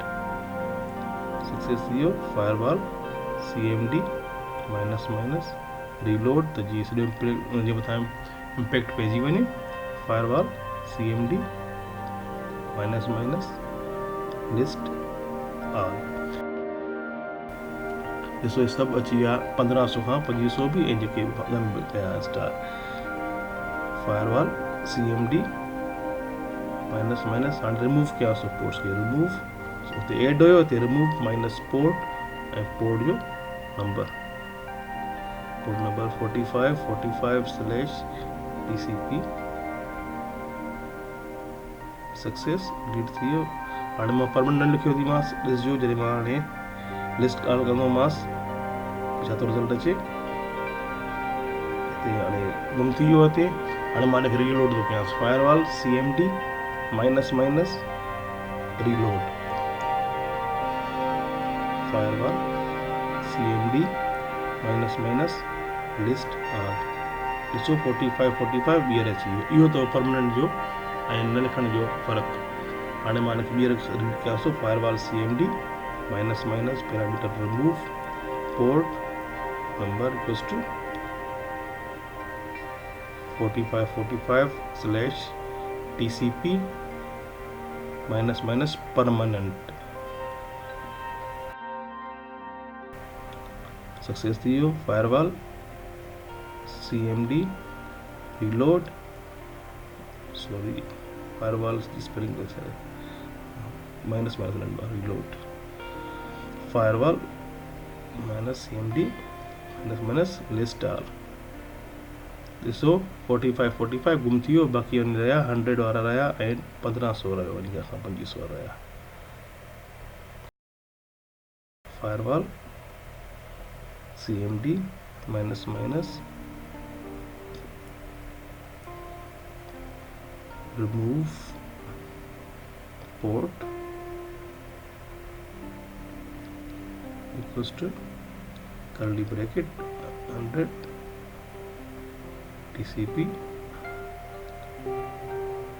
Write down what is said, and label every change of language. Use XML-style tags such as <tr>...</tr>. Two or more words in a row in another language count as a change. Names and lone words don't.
<sd>सक्सेस थी वियो।</sd> <en>firewall CMD minus minus reload,</en> <sd>त जी सॼो उनजे मथां इम्पैक्ट पइजी वञे।</sd> <en>firewall CMD minus minus list all.</en> <sd>ॾिसो इहे सभु अची विया 1500 खां 2500 बि, ऐं जेके बि कया स्टार।</sd> <en>firewall CMD minus minus,</en> <sd>हाणे रिमूव कयांसि पोर्ट्स खे, रिमूव हुते एड हुयो, हिते</sd> <en>remove minus port</en> <sd>ऐं पोर्ट जो नंबर,</sd> <en>port number 4545/TCP. success delete</en> <sd>थी वियो। हाणे मां परमानेंट न लिखियो थीमांसि, ॾिसजो जॾहिं मां हाणे</sd> <en>list all</en> <sd>कंदोमांसि छा थो रिज़ल्ट अचे। हिते हाणे गुम थी वियो हिते। हाणे मां हिनखे रीलोड थो कयांसि।</sd> <en>firewall CMD minus minus reload. firewall CMD minus minus list all.</en> <sd>ॾिसो 4545 ॿीहर अची वियो। इहो अथव परमानेंट जो ऐं न लिखण जो फ़र्क़ु। हाणे मां हिनखे ॿीहर रीड कयांसि।</sd> <en>firewall CMD minus minus parameter remove port number equals to 4545/TCP minus minus permanent.</en> <sd>सक्सेस थी वियो।</sd> <en>firewall CMD reload, sorry</en> <hi>फायरवॉल की स्पेलिंग कैसे है,</hi> <en>minus minus reload. firewall minus CMD minus minus list all.</en> <sd>ॾिसो 4545 गुम थी वियो, बाक़ी वञी रहिया 100 वारा रहिया ऐं 1500 रहियो, वञी खां 2500 रहिया।</sd> <en>firewall CMD minus minus remove port equals to curly bracket 100 TCP</en>